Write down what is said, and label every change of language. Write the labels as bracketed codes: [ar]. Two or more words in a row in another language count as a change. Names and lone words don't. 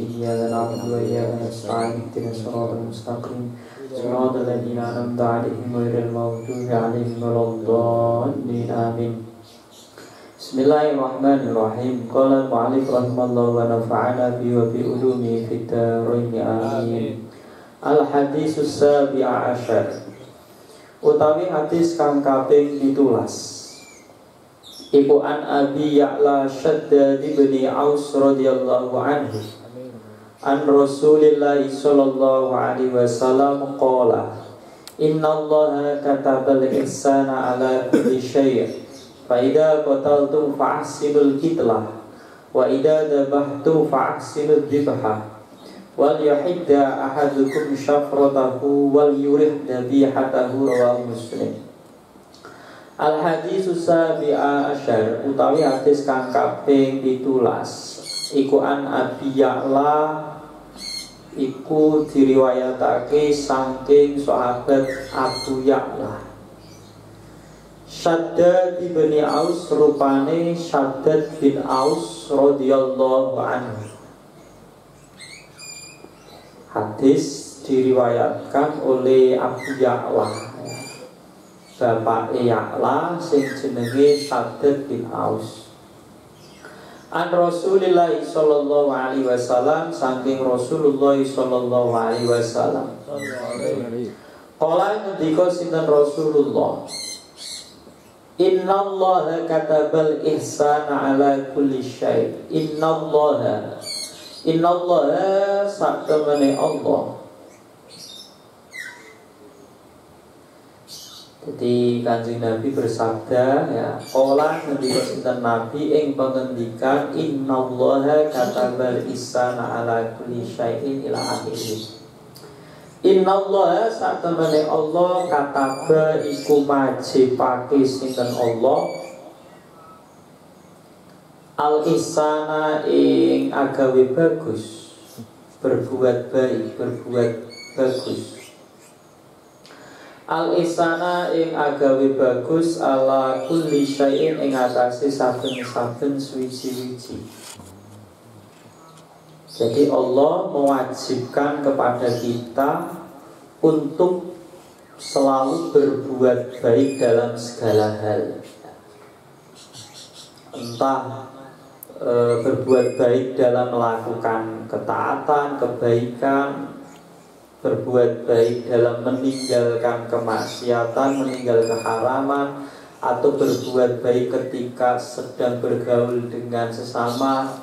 [ar] إياك نعبد وإياك نستعين. اهدنا الصراط المستقيم. صراط الذين أنعمت عليهم غير المغضوب عليهم ولا الضالين. Amin. بسم الله الرحمن الرحيم. قال المؤلف رحمه الله ونفعنا به وبعلومه في الدارين. Amin. الحديث السابع عشر. [jv] Utawi hadis kang kaping 17. [ar] Iku عن أبي يعلى شداد بن أوس رضي الله عنه. عن رسول الله صلى الله عليه وسلم قال إن الله كتب الإحسان على كل شيء'. فإذا قتلتم فأحسنوا القتلة وإذا ذبحتم فأحسنوا الذبحة. وليحد أحدكم شفرته وليرح ذبيحته رواه مسلم. الحديث السابع عشر [jv] utawi hadis kang kaping 17. Iku an Abi Ya'la iku diriwayatake saking sahabat Abu Ya'la. Shaddad bin Aus rupane Shaddad bin Aus [ar] رضي الله عنه. [id] Hadis diriwayatkan oleh Abu Ya'la, [jv] Bapak Ya'la sing jenenge Shaddad bin Aus. [ar] عن رسول الله صلى الله عليه وسلم saking رسول الله صلى الله عليه وسلم. Qala [jv] ngendika sinten Rasulullah, [ar] إن الله كتب الإحسان على كل شيء'. [jv] Innallaha saktemene Allah. [id] Jadi Kanjeng Nabi bersabda ya, [ar] qala [jv] ngendika sinten Nabi ing pangendikan [ar] إن الله كتب الإحسان على كل شيء إلى آخره. [jv] Innallaha saktemene Allah kataba iku majibake sinten Allah al-ihsana ing agawe bagus, [id] berbuat baik, berbuat bagus. [jv] Al-ihsana ing agawe bagus [ar] على كل شيء [jv] ing atase saben-saben suwi-wiji. [id] Jadi Allah mewajibkan kepada kita untuk selalu berbuat baik dalam segala hal. Entah berbuat baik dalam melakukan ketaatan, kebaikan, berbuat baik dalam meninggalkan kemaksiatan, meninggalkan keharaman, atau berbuat baik ketika sedang bergaul dengan sesama.